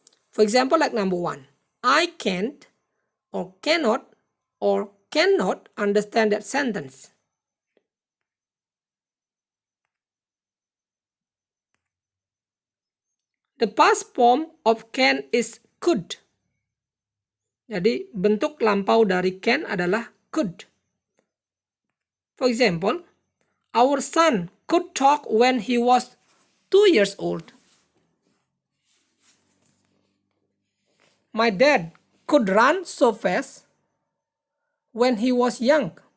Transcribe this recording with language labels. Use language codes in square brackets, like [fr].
[en] For example, like number 1, I can't or cannot understand that sentence. The past form of can is could. [id] Jadi bentuk lampau dari can adalah could. [en] For example, our son could talk when he was 2 years old. My dad could run so fast when he was young.